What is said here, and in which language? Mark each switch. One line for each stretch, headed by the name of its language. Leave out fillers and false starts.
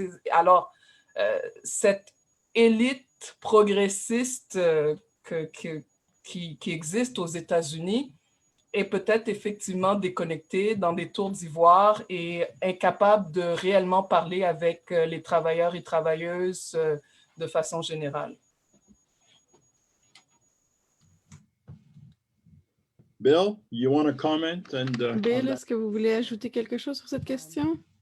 French: Alors, cette élite progressiste qui existe aux États-Unis est peut-être effectivement déconnectée dans des tours d'ivoire et incapable de réellement parler avec les travailleurs et travailleuses de façon générale.
English: Bill, you want to comment?
French: Bill, est-ce que vous voulez ajouter quelque chose sur cette question?